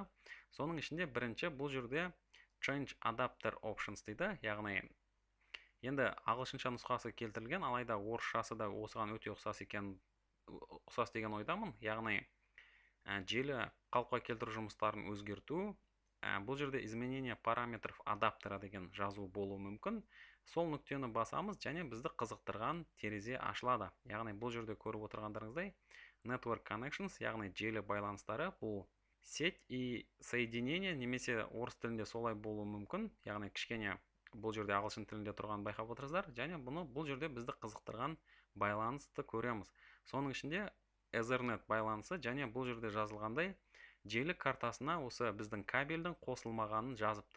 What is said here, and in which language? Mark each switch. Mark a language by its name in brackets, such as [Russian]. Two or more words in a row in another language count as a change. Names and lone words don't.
[Kazakh] Соның ішінде бірінші бұл жерде [English] Change Adapter Options [Kazakh] дейді, яғни енді ағылшынша нұсқасы келтірілген, алайда орысшасы да осыған өте ұқсас деген ойдамын. Яғни желі қалыпқа келтіру жұмыстарын өзгерту. Бұл жерде [Russian] изменение параметров адаптера [Kazakh] деген жазу болуы мүмкін. Сол нүктені басамыз, және бізді қызықтырған терезе ашылады. Яғни бұл жерде көріп отырғандарыңыздай [English] network connections, [Kazakh] яғни желі байланыстары, бұл [Russian] сеть и соединение, [Kazakh] немесе орыс тілінде солай болуы мүмкін. Яғни кішкене бұл жерде ағылшын тілінде тұрған байқап отырсыздар, және бұл жерде бізді қызықтырған байланысты көреміз. Соның ішінде Ethernet байланысы, және бұл жерде жазылғандай желі картасына осы біздің кабельдің қосылмағанын жазыпты.